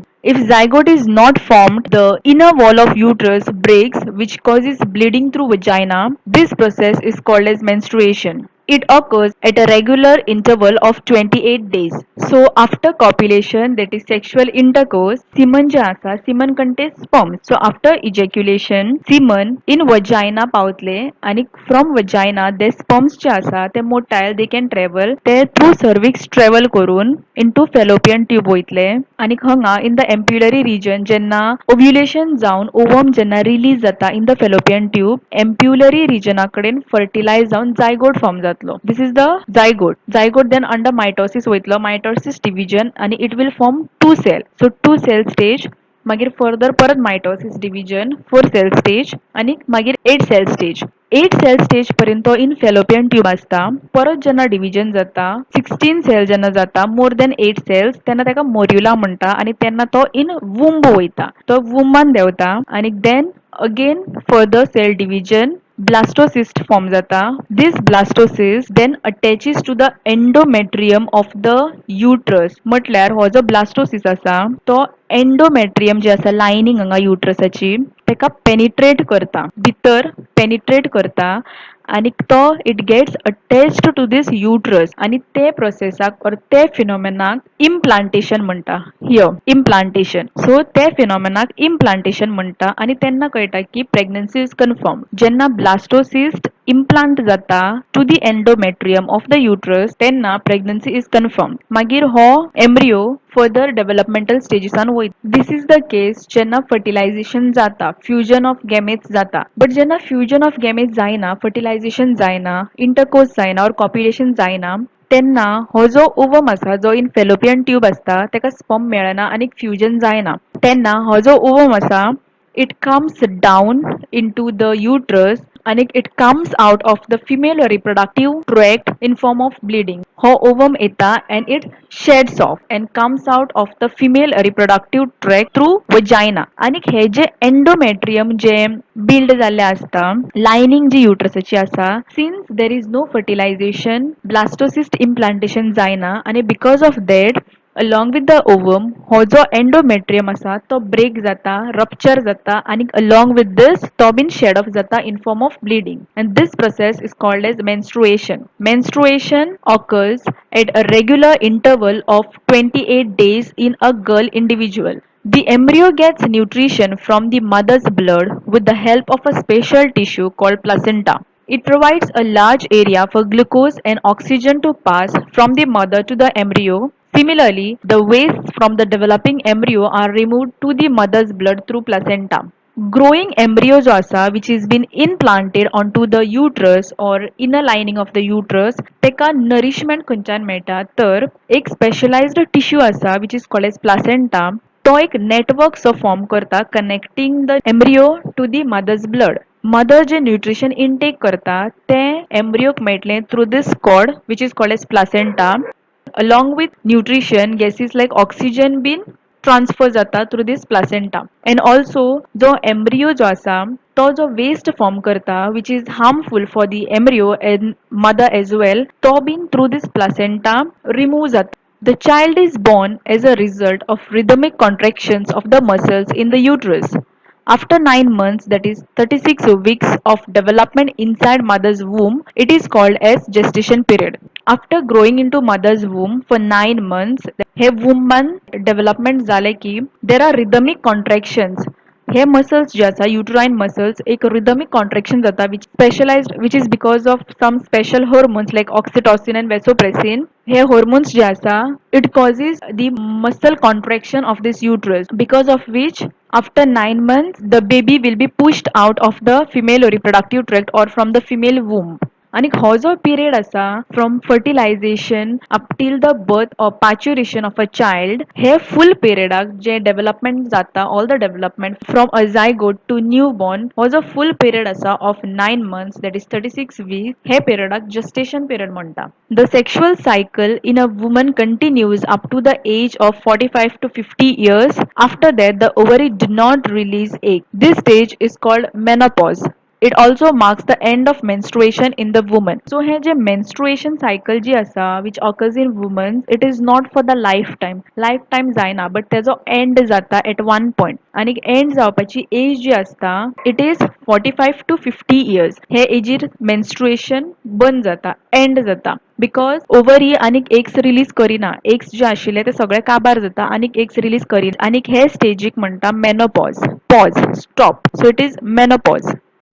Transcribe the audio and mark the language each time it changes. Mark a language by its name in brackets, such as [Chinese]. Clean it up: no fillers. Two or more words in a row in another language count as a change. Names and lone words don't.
[English] If zygote is not formed, the inner wall of uterus breaks, which causes bleeding through vagina. This process is called as menstruation. It occurs at a regular interval of 28 days. So after copulation, that is sexual intercourse, semen [Konkani] जे आसा, [English] semen contains sperm. So after ejaculation, semen in vagina [Konkani] पावतले आणि [English] from vagina the sperms [Konkani] जे आसा ते [English] motile they can travel ते through cervix travel करून into fallopian tube [Konkani] वयतले आणि हांगा [English] in the ampullary region जेन्ना ovulation जावन ovum जेन्ना release जाता in the fallopian tube, ampullary region कडेन fertilize जावन zygote form जाता. This is the zygote. Zygote then under mitosis वयतलो, mitosis division and it will form two cells. So two cell stage, मागीर further परत mitosis division, four cell stage [Konkani] आणि मागीर [English] eight cell stage. [Konkani] 8 [English] cell stage [Konkani] पर्यंत [English] in fallopian tube [Konkani] असता. परत जेन्ना division जाता [English] 16 cell [Konkani] जेन्ना जाता [English] more than 8 cells [Konkani] तेन्ना तेका morula म्हणटा आणि तेन्ना तो [English] in womb [Konkani] वयता. तो womban देवता आणि [English] then again further cell division blastocyst form जाता. This blastocyst then attaches to the endometrium of the uterus. [Konkani] म्हटल्यार हो जो blastocyst आसा तो एंडोमेट्रियम जे आसा लायनींग हांगा युट्रसाची तेका पेनिट्रेट करता भितर पेनिट्रेट करता आणि तो [English] it gets attached to this uterus [Konkani] आणि ते प्रोसेसाक और ते फिनोमेनाक इम्प्लांटेशन म्हणटा [English] here implantation so [Konkani] ते फिनोमेनाक इम्प्लांटेशन म्हणटा आणि तेन्ना कळटा की [English] pregnancy is confirm [Konkani] जेन्ना [English] blastocyst implant [Konkani] जाता [English] to the endometrium of the uterus [Konkani] तेन्ना [English] pregnancy is confirm [Konkani] मागीर हो [English] embryo further developmental [Konkani] स्टेजीसान वयता [English] this is the case [Konkani] जेन्ना फर्टिलायझेशन जाता [English] fusion of gametes [Konkani] जाता बट जेन्ना [English] fusion of gametes [Konkani] जायना फर्टिलायझेशन जायना इंटरकोर्स जायना और कॉप्युलेशन जायना तेन्ना हो जो ओवम आसा जो [English] in fallopian tube [Konkani] आसता तेका स्पर्म मेळना आणि फ्युजन जायना तेन्ना हो जो ओवम आसा [English] it comes down into the uterus and it comes out of the female reproductive tract in form of bleeding. Ho ovum eta and it sheds off and comes out of the female reproductive tract through vagina. [Konkani] आणि हे जे [English] endometrium जे build [Konkani] जाल्ले असता [English] lining [Konkani] जी uterusaची आसा [English] since there is no fertilization blastocyst implantation [Konkani] जायना आणि [English] because of that along with the ovum [Konkani] हो जो [English] endometrium [Konkani] असा तो [English] break जाता rupture [Konkani] जाता आणि [English] along with this तो बीन shed off जाता in form of bleeding and this process is called as menstruation occurs at a regular interval of 28 days in a girl individual. The embryo gets nutrition from the mother's blood with the help of a special tissue called placenta. It provides a large area for glucose and oxygen to pass from the mother to the embryo. Similarly, the wastes from the developing embryo are removed to the mother's blood through placenta. Growing embryo [Konkani] जो आसा [English] which is been implanted onto the uterus or inner lining of the uterus तेका nourishment [Konkani] खंयच्यान मेळटा तर एक [English] specialized tissue आसा which is called as placenta [Konkani] तो एक [English] network so form करता connecting the embryo to the mother's blood mother जे nutrition intake [Konkani] करता ते [English] एम्ब्रियोक मेळटले through this cord which is called as placenta along with nutrition gases like oxygen been transfer जाता through this placenta and also [Konkani] जो एम्ब्रियो जो आसा तो जो [English] waste form करता which is harmful for the embryo and mother as well to been through this placenta remove जाता. The child is born as a result of rhythmic contractions of the muscles in the uterus. After 9 months, that is 36 weeks of development inside mother's womb, it is called as gestation period. After growing into mother's womb for 9 months, हे woman development [Konkani] झाले की [English] there are rhythmic contractions. हे muscles [Konkani] जे आसा [English] uterine muscles एक rhythmic contraction जाता which specialized which is because of some special hormones like oxytocin and vasopressin हे hormones जे आसा it causes the muscle contraction of this uterus because of which after 9 months the baby will be pushed out of the female reproductive tract or from the female womb [Konkani] आणि हो जो [English] period आसा from fertilization up till the birth or parturition of a child हे full periodaak [Konkani] जे डेव्हलपमेंट जाता [English] all the development from a zygote to new born [Konkani] हो जो [English] full period आसा of 9 months that is 36 weeks [Konkani] हे पिरियडाक जस्टेशन पिरियड म्हणटा. [English] the sexual cycle in a woman continues up to the age of 45 to 50 years. After that the ovary do not release egg. This stage is called menopause. It also marks the end of menstruation in the woman. So [Konkani] हे जे [English] menstruation cycle [Konkani] जी आसा [English] which occurs in women, it is not for the lifetime. Lifetime जायना but तेजो end जाता at one point. आणि end जावपाची age [Konkani] जी आसता [English] it is 45 to 50 years. [Konkani] हे एजीर menstruation बंद जाता, end जाता. बिकॉज ओवरी आनीक [English] eggs release [Konkani] करिना [English] eggs [Konkani] जे आशिल्ले ते सगळे काबार जाता आनीक [English] eggs release [Konkani] करीना आनीक हे स्टेजीक म्हणटा [English] menopause pause stop so it is menopause.